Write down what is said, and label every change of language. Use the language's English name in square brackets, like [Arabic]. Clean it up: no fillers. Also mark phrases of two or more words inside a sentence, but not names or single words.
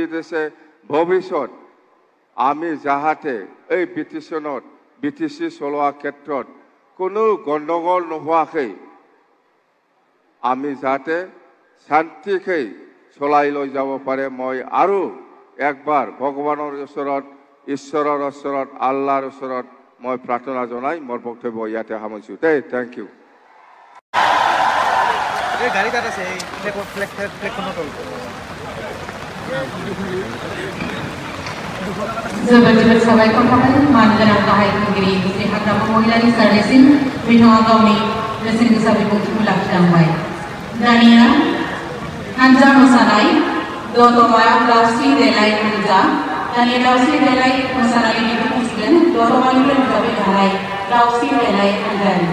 [Assamese] দিছে ভৱিষ্যত আমি যাহাতে এই BTC চলোৱা ক্ষেত্ৰত কোনো গণ্ডগোল নোহোৱাকৈ আমি যাতে শান্তিকৈ চলাই লৈ যাব পাৰে মই আৰু একবাৰ ভগৱানৰ ওচৰত ঈশ্বৰৰ ওচৰত আল্লাহৰ ওচৰত মই প্ৰাৰ্থনা জনাই মোৰ বক্তব্য ইয়াতে সামৰিছোঁ দেই [English] thank you [Assamese] এই গাড়ী কাট আছে এই ফ্লেগখনৰ তলত [Bodo] जोबोद साबायखर थाबाय मानगोनां गाहाय खुंगिरि श्री हाग्रामा महिलारि सारनिसिम बिथाङा गावनि बेसेन गोसा बिबुंथिखौ लाखिलांबाय दानिया हानजा मोसानाय दतमा दावस्रि देलाय हानजा दानिया दावस्रि देलाय मोसानायनि दिन्थिगोन दतमानिफ्राय रोजाबबाय थानाय दावस्रि देलाय हानजा